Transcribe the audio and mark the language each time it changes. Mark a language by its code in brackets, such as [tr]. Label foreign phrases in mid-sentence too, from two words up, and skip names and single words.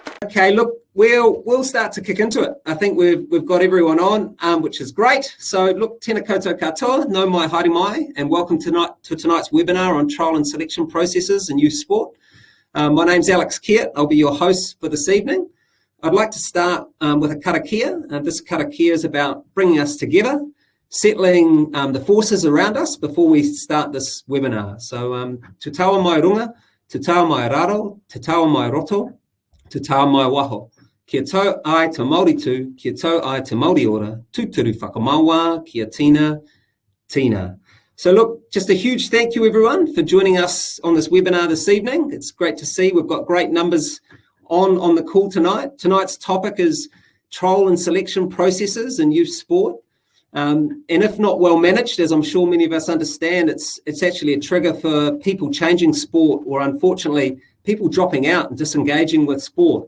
[en] Okay, look, we'll start to kick into it. I think we've got everyone on, which is great. So look, [mi] tēnā koutou katoa, no mai haere mai, [en] and welcome to tonight's webinar on trial and selection processes in youth sport. My name's Alex Chiet. I'll be your host for this evening. I'd like to start with a karakia. This karakia is about bringing us together, settling the forces around us before we start this webinar. So [mi] te taua mai runga, te taua mai raro, te taua mai roto, te taua mai waho. Kia tau ai te Māori tū, kia tau ai te Māori ora, tūturu whakamawa, kia tina, tina. [en] So look, just a huge thank you everyone for joining us on this webinar this evening. It's great to see we've got great numbers on the call tonight. Tonight's topic is trial and selection processes in youth sport. And if not well managed, as I'm sure many of us understand, it's actually a trigger for people changing sport, or unfortunately, people dropping out and disengaging with sport.